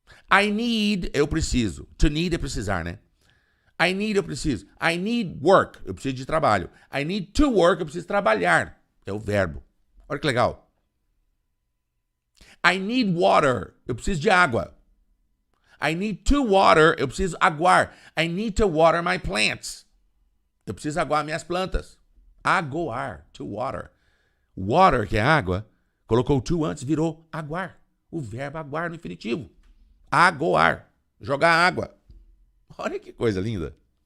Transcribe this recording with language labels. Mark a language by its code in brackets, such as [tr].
[en] I need, [pt] eu preciso. [en] To need [pt] é precisar, né? [en] I need, [pt] eu preciso. [en] I need work, [pt] eu preciso de trabalho. [en] I need to work, [pt] eu preciso trabalhar. É o verbo. Olha que legal. [en] I need water, [pt] eu preciso de água. [en] I need to water, [pt] eu preciso aguar. [en] I need to water my plants. [pt] Eu preciso aguar minhas plantas. Aguar, [en] to water. [pt] Water, que é água, colocou to antes, virou aguar. O verbo aguar no infinitivo. Agoar, jogar água. Olha que coisa linda.